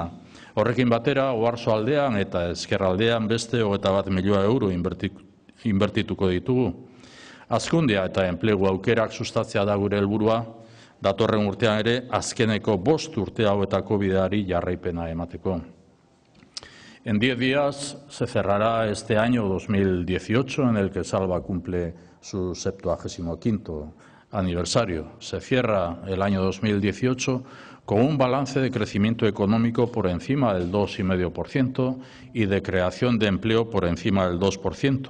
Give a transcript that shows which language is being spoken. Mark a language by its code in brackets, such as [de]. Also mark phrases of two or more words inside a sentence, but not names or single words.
[eu] Horrekin batera, Oarsoaldean eta Ezkerraldean beste 21 milioi euro inbertituko ditugu. Hazkundea eta enplegu aukerak sustatzea da gure helburua, datorren urtean ere azkeneko 5 urte hauetako bideari jarraipena emateko. [es] En 10 días se cerrará este año 2018 en el que Salva cumple su 75º aniversario. Se cierra el año 2018 con un balance de crecimiento económico por encima del 2,5% y de creación de empleo por encima del 2%.